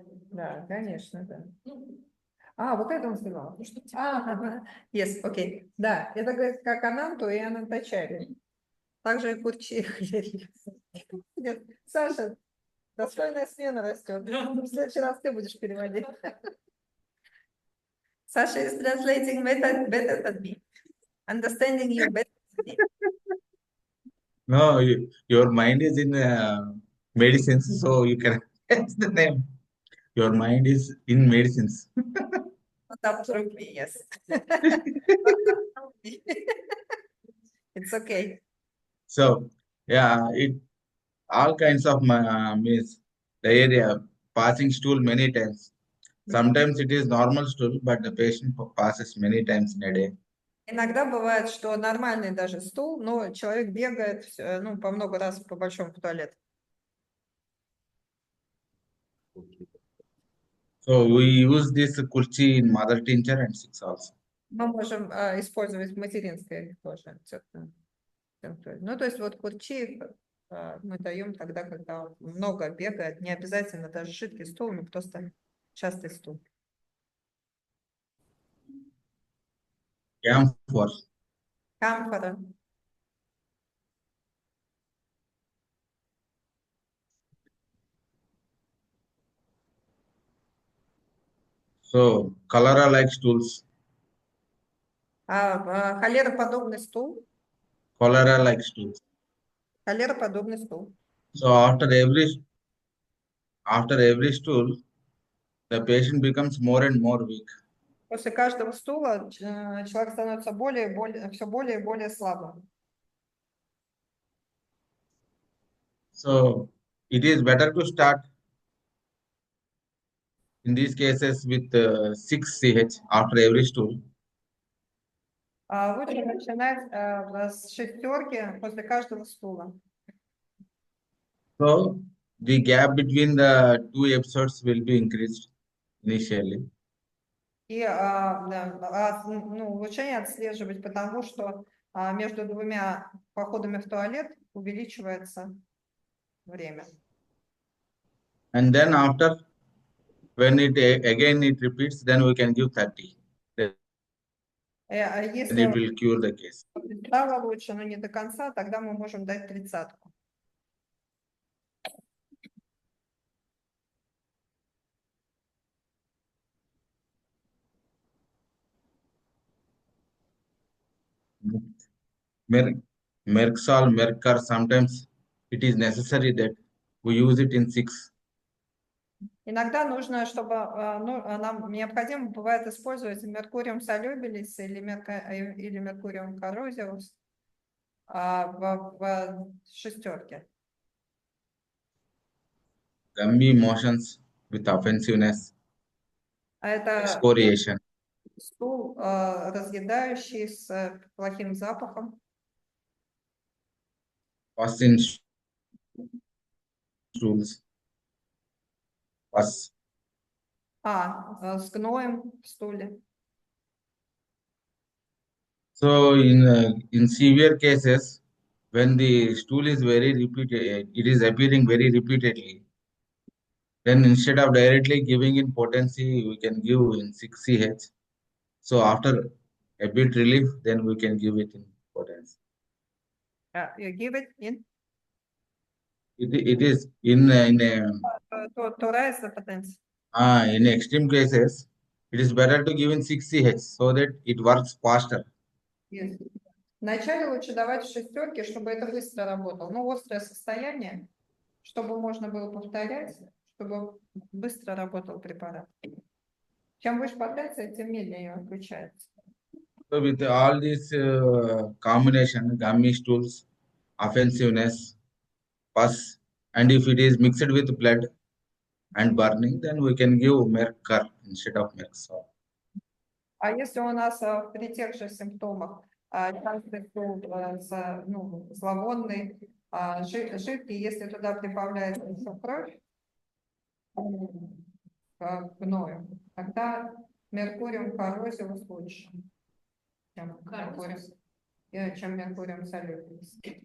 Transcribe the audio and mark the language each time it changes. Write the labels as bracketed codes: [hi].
[ru] Да, конечно, да. Вот это он сказал. Yes, окей. Да, это говорит как Ананту и Анантачари. Также и Курчи и Холярия. Саша, достойная смена растет. В следующий раз ты будешь переводить. [en] Sasha is translating better than me. Understanding you better than me. No, your mind is in medicines, so you can guess the name. Your mind is in medicines. Absolutely, yes. It's okay. So yeah, it all kinds of means the area passing stool many times. Sometimes it is normal stool, but the patient passes many times in a day. [ru] Иногда бывает, что нормальный даже стул, но человек бегает, ну, по много раз по большому в туалет. [en] So we use this kurchi in mother tincture and six also. [ru] Мы можем использовать материнское тоже. Ну, то есть вот курчи мы даем тогда, когда он много бегает, не обязательно даже жидкий стул, но просто частый стул. [en] Camphor. [ru] Камфора. [en] So cholera like stools. [ru] Холероподобный стул. [en] Cholera like stools. [ru] Холероподобный стул. [en] So after every stool, the patient becomes more and more weak. [ru] После каждого стула человек становится все более и более слабым. [en] So it is better to start in these cases with 6 CH after every stool. [ru] Лучше начинать с шестерки после каждого стула. [en] So the gap between the two episodes will be increased initially. [ru] И улучшение отслеживать, потому что между двумя походами в туалет увеличивается время. [en] And then after, when it again it repeats, then we can give 30. Then it [ru] Если [en] will cure the case. [ru] стало лучше, но не до конца, тогда мы можем дать 30-ку. [en] Merxol, Mercar, sometimes it is necessary that we use it in 6. [ru] Иногда нужно, чтобы нам необходимо бывает использовать меркуриум солюбилис или меркуриум коррозиус в шестерке. [en] Gummy motions with offensiveness, [ru] Это [en] excoriation, [ru] стул разъедающий с плохим запахом. [en] pus in stools, pus. [ru] С гноем в стуле. [en] So in severe cases, when the stool is very repeated, it is appearing very repeatedly. Then instead of directly giving in potency, we can give in 6 CH. So after a bit relief, then we can give it in potency. You give it in? It is in To rise the potency. in extreme cases, it is better to give in 6 CH so that it works faster. Yes. [ru] Вначале лучше давать в шестерке, чтобы это быстро работало. Ну, острое состояние, чтобы можно было повторять, чтобы быстро работал препарат. Чем выше потенция, тем медленнее он включается. [en] So with all these combination, gummy stools, offensiveness, pus, and if it is mixed with blood and burning, then we can give Mercur instead of Merxol. [ru] А если у нас при тех же симптомах частый стул зловонный, жидкий, если туда прибавляется еще кровь к гною, тогда меркуриум коррозиус лучше, чем меркуриум солюбилис.